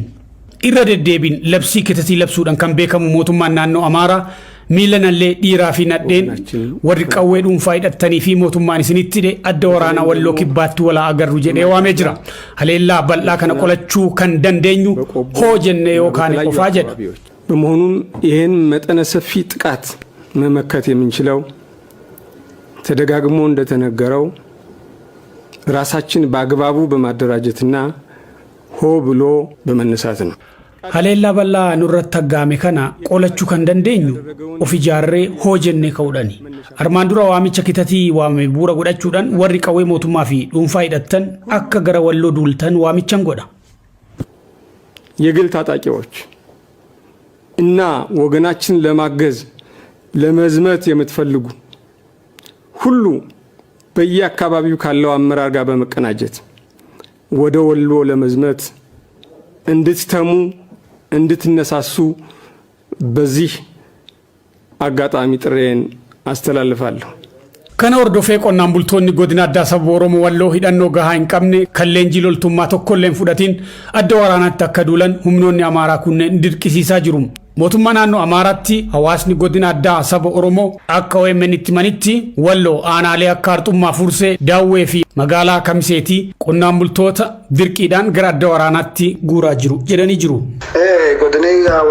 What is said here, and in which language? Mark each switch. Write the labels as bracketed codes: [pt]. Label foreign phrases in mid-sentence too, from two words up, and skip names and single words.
[om] Irra deddeebiin labsii kitatii labsuudhaan kan beekamu mootummaan naannoo Amaaraa miilanallee dhiiraa fi nadheen warri qawwee dhuunfaa hidhattanii fi mootummaan isinitti hidhe adda waraanaa Walloo kibbaatti walaa agarru jedhee waamee jira. Haleellaa bal'aa kana qolachuu kan dandeenyu hoo jennee yookaan qofaa jedha. [am] በመሆኑም ይህን መጠነ ሰፊ ጥቃት መመከት የምንችለው ተደጋግሞ እንደተነገረው ራሳችን በአግባቡ በማደራጀትና ሆ ብሎ በመነሳት ነው። [om] Haleellaa bal'aa nurratti aggaame kana qolachuu kan dandeenyu of ijaarree hoo jennee ka'uudhaani. Armaan dura waamicha kitatii waamame bu'uura godhachuudhaan warri qawwee mootummaa fi dhuunfaa hidhattan akka gara Walloo duultan waamichan godha. [am] የግል ታጣቂዎች እና ወገናችን ለማገዝ ለመዝመት የምትፈልጉ ሁሉ በየአካባቢው ካለው አመራር ጋር በመቀናጀት ወደ ወሎ ለመዝመት እንድትተሙ እንድትነሳሱ በዚህ አጋጣሚ ጥሬን አስተላልፋለሁ። [om] Kana hordofee qonnaan bultoonni godina addaa saba Oromoo Walloo hidhannoo gahaa hin qabne kan leenjii loltummaa tokkollee hin fudhatin adda waraanaatti akka duulan humnoonni Amaaraa kunneen dirqisiisaa jiru. Mootummaa naannoo Amaaraatti hawaasni godina addaa saba Oromoo akka OMN'tti manitti Walloo aanaalee akka Arxummaa Fursee Daawwee fi magaalaa Kamiseetii qonnaan bultoota dirqiidhaan gara adda waraanaatti guuraa jiru jedhanii jiru.